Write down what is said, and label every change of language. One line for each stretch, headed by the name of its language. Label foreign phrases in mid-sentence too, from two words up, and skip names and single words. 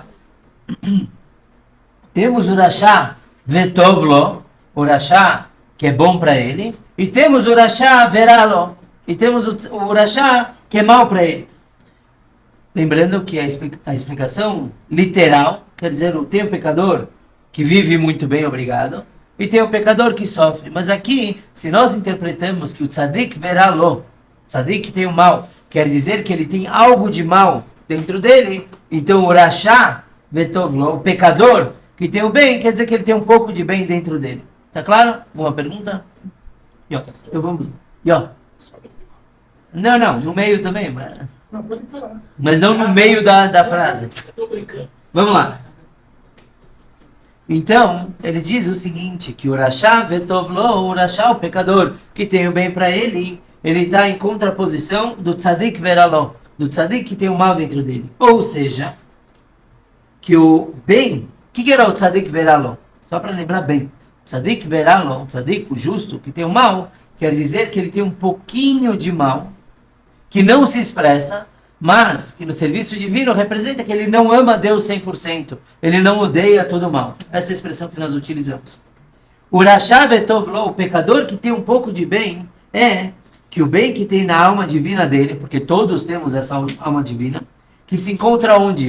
Portuguese: Temos o
Hebrew: רשע וטוב לו,
Portuguese: o rachá que é bom para ele, e temos o
Hebrew: רשע ורע לו,
Portuguese: e temos o rachá que é mal para ele. Lembrando que a explicação literal, quer dizer, tem o pecador que vive muito bem, obrigado, e tem o pecador que sofre. Mas aqui, se nós interpretamos que o
Hebrew: צדיק ורע לו,
Portuguese: tzadik que tem o mal, quer dizer que ele tem algo de mal dentro dele, então o
Hebrew: רשע וטוב לו,
Portuguese: o pecador que tem o bem, quer dizer que ele tem um pouco de bem dentro dele. Tá claro? Alguma pergunta? Então vamos. Não, no meio também. Mas não no meio da frase. Vamos lá. Então, ele diz o seguinte, que o
Hebrew: רשע וטוב לו,
Portuguese: o rachá, o pecador, que tem o bem para ele, ele está em contraposição do
Hebrew: צדיק ורע לו,
Portuguese: do tzadik que tem o mal dentro dele. Ou seja, que o bem, o que era o
Hebrew: צדיק ורע לו?
Portuguese: Só para lembrar bem.
Hebrew: צדיק ורע לו, צדיק,
Portuguese: o justo, que tem o mal, quer dizer que ele tem um pouquinho de mal, que não se expressa, mas que no serviço divino representa que ele não ama Deus 100%, ele não odeia todo o mal. Essa é a expressão que nós utilizamos. O
Hebrew: רשע וטוב לו,
Portuguese: o pecador que tem um pouco de bem, é que o bem que tem na alma divina dele, porque todos temos essa alma divina, que se encontra onde?